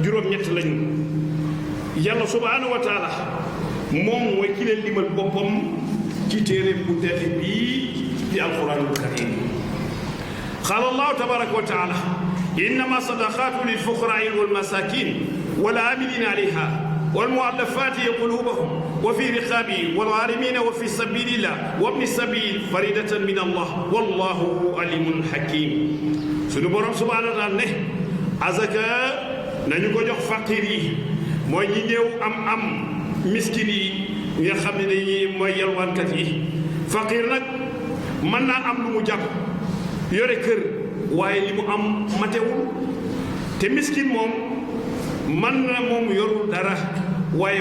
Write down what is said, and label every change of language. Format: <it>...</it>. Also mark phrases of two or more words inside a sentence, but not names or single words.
<wo>juróom-ñett lañu yàlla</wo> <ar>سبحانه وتعالى</ar> <wo>moom mooy ki leen limal boppam ci téere bu tedd bii di</wo> <ar>القرآن الكريم قال الله تبارك وتعالى إنما الصدقات للفقراء والمساكين والعاملين عليها والمؤلفات قلوبهم وفي رقابه والغارمين وفي سبيل الله وابن السبيل فريدة من الله والله عليم حكيم</ar> <wo>سونو بروم</wo> <ar>سبحانه وتعالى</ar> <wo>ne azaka nañu ko jox faqir yi mooy ñi ñëw am miskin yi nga xam ne dañuy mooy yalwaankat yi faqir nag mën naa am lu mu jàpp yore kër waaye li mu am matewul te miskin moom man na moom yorul dara waaye</wo>